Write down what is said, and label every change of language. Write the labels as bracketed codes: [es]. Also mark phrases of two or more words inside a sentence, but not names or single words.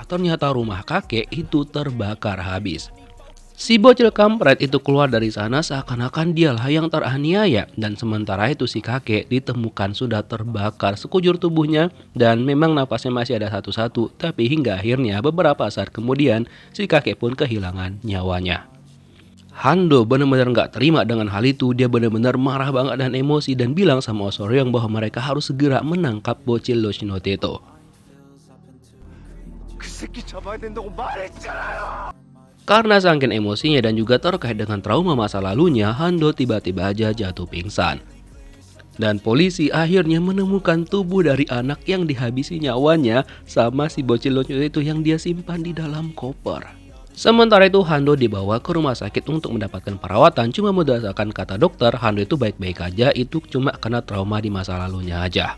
[id] Ternyata rumah kakek itu terbakar habis. Si bocil kampret itu keluar dari sana seakan-akan dialah yang teraniaya dan sementara itu si kakek ditemukan sudah terbakar sekujur tubuhnya dan memang napasnya masih ada satu-satu tapi hingga akhirnya beberapa saat kemudian si kakek pun kehilangan nyawanya. Hando benar-benar nggak terima dengan hal itu, dia benar-benar marah banget dan emosi dan bilang sama Osoryong bahwa mereka harus segera menangkap bocil Yoshinote itu. [ko] 그 새끼 잡아야 된다고 말했잖아요. [id] Karena saking emosinya dan juga terkait dengan trauma masa lalunya, Hando tiba-tiba aja jatuh pingsan. Dan polisi akhirnya menemukan tubuh dari anak yang dihabisi nyawanya sama si bocil Yoshinote itu yang dia simpan di dalam koper. Sementara itu Hando dibawa ke rumah sakit untuk mendapatkan perawatan, cuma berdasarkan kata dokter Hando itu baik-baik aja, itu cuma karena trauma di masa lalunya aja.